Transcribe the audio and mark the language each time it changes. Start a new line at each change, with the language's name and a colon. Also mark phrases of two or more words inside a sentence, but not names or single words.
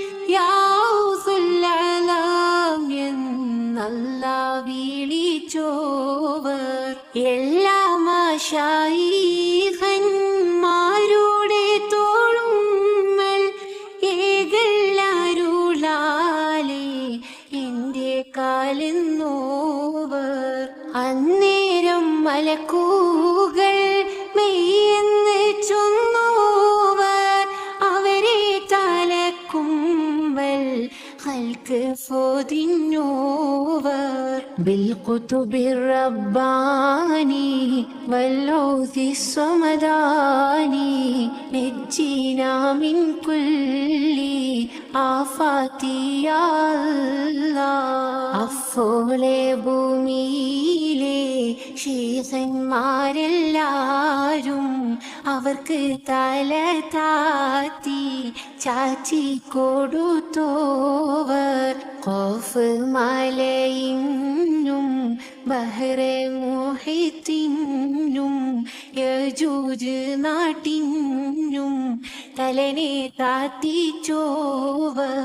Arabic: يا الله
Malayalam: എന്നല്ലാഹ് വിളിച്ചോ എല്ലാ മാശായിഖന്മാരുടെ തോളുമ്മൽ ഏകല്ലാരുളാലേ എന്റെ കാലെന്നോവർ. അന്നേരം മലക്കൂകൾ മെയ്യെന്ന് ചൊന്നോവർ. അവരെ തലക്കുമ്പൽ ഹൽക്ക് ഫോതിന്നോവർ.
Arabic: بالقطب الرباني واللوث الصمداني نجينا من كل آفات يا الله.
Malayalam: അഫോലെ ഭൂമിയിലെ ശീഖന്മാരെല്ലാരും അവർക്ക് തല താത്തി ചാച്ചി കൊടുത്തോവർ. ഖോഫ് മലയിന്നും ബഹ്റെ മുഹീത്തിനും യജൂജ് നാട്ടിനും തലനെ താത്തിച്ചോവർ.